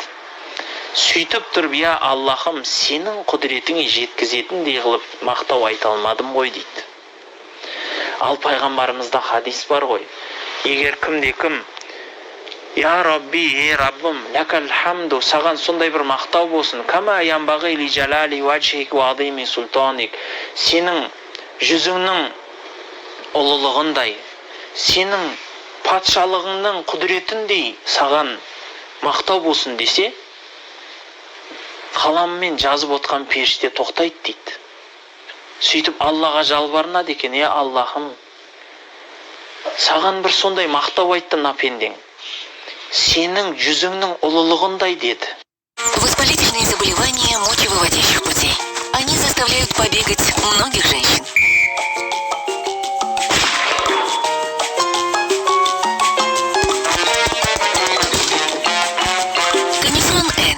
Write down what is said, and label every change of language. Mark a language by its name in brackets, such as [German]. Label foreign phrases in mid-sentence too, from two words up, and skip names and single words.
[Kazakh] Сөйтіп тұрып, Аллахым, сенің құдіретіңе жеткізетіндей қылып мақтау айта алмадым ғой дейді. Ал пайғамбарымызда хадис бар ғой. Егер кімде-кім, [Arabic] يا ربي, [Kazakh] Раббым, [Arabic] لك الحمد, [Kazakh] саған сондай бір мақтау болсын, [Arabic] كما ينبغي لجلال وجهك وعظيم سلطانك, [Kazakh] сенің жүзіңнің ұлылығындай, сенің патшалығыңның құдіретіндей саған мақтау болсын десе, қаламмен жазып отқан періште тоқтайды дейді. Сөйтіп Аллаға жалбарынады екен, Аллахым, саған бір сондай мақтау айтты напендең, сенің жүзіңнің ұлылығындай деді. [Russian] Воспалительные заболевания мочевыводящих путей. Они заставляют побегать многих женщин. Канифрон Н.